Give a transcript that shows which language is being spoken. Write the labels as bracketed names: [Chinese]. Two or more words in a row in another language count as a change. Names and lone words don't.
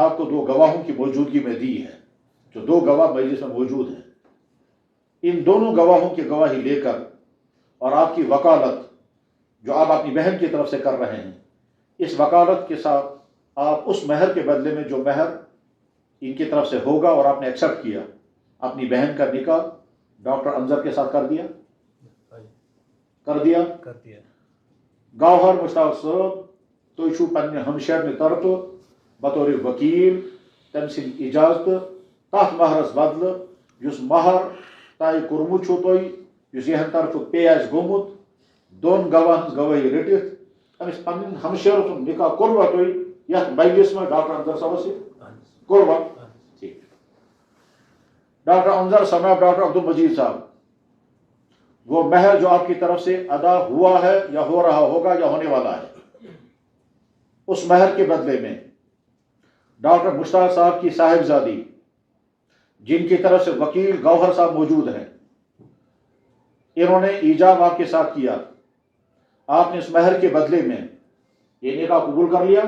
[Urdu] آپ کو 2 گواہوں کی موجودگی میں دی ہے، جو 2 گواہ مجلس میں موجود ہیں، ان دونوں گواہوں کی گواہی لے کر اور آپ کی وکالت جو آپ اپنی بہن کی طرف سے کر رہے ہیں، اس وکالت کے ساتھ آپ اس مہر کے بدلے میں جو مہر ان کی طرف سے ہوگا اور آپ نے ایکسیپٹ کیا، اپنی بہن کا نکاح ڈاکٹر انظر کے ساتھ کر دیا۔ گوہر مشتاق صاحب، [Kashmiri] تُہۍ چھُو پننہِ ہمشیرنہِ طرفہٕ بطور وکیل تٔمۍ سٕنٛدِ اجازتہٕ تتھ مہرس بدلہٕ یُس مہر طے کوٚرمُت چھُو تۄہہِ، یُس یِہنٛدِ طرفہٕ پے آسہِ گوٚمُت، 2 گواہن ہٕنٛز گوٲہی رٔٹِتھ أمِس پنٕنۍ ہمشیرٕ سُنٛد نکاح کوٚروا تُہۍ یتھ مجلس منٛز ڈاکٹر انظر صٲبس سۭتۍ کوٚروا؟ ٹھیک۔ [Urdu] ڈاکٹر انظر صاحب، ڈاکٹر عبد المجید صاحب، وہ مہر جو آپ کی طرف سے ادا ہوا ہے یا ہو رہا ہوگا یا ہونے والا ہے، اس مہر کے بدلے میں ڈاکٹر مشتاق صاحب کی صاحبزادی، جن کی طرف سے وکیل گوہر صاحب موجود ہیں، انہوں نے ایجاب آپ کے ساتھ کیا، آپ نے اس مہر کے بدلے میں یہ نکاح قبول کر لیا؟